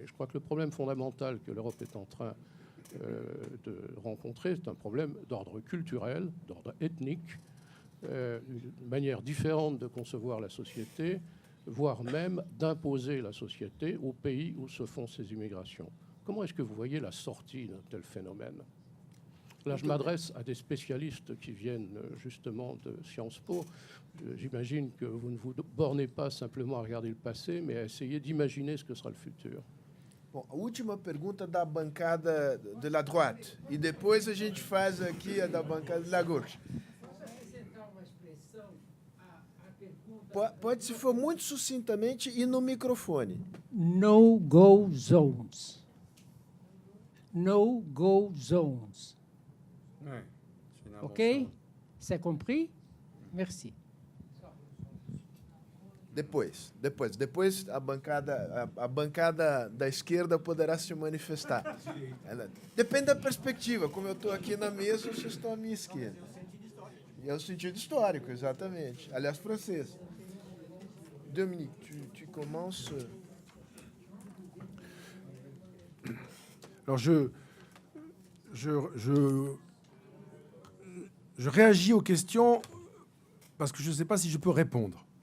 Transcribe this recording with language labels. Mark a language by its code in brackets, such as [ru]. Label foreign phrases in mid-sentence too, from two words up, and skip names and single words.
[fr] Je crois que le problème fondamental que l'Europe est en train de rencontrer, c'est un problème d'ordre culturel, d'ordre ethnique, une manière différente de concevoir la société, voire même d'imposer la société au pays où se font ces immigrations. Comment est-ce que vous voyez la sortie d'un tel phénomène ? Là, je m'adresse à des spécialistes qui viennent justement de Sciences Po. J'imagine que vous ne vous bornez pas simplement à regarder le passé, mais à essayer d'imaginer ce que sera le futur. [pt] Bom, a última pergunta da bancada [fr] de la droite. [pt] E depois a gente faz aqui a da bancada [fr] de la gauche. [pt] Pode, se for muito sucintamente, e no microfone. [en] No-go zones. No-go zones. [fr] OK? C'est compris? Merci. [pt] Depois a bancada da esquerda poderá se manifestar. Depende da perspectiva. Como eu estou aqui na mesa, vocês estão à minha esquerda. E é o sentido histórico, exatamente. Aliás, francês. [fr] Dominique, tu commences. Alors je réagis aux questions parce que je ne sais pas si je peux répondre.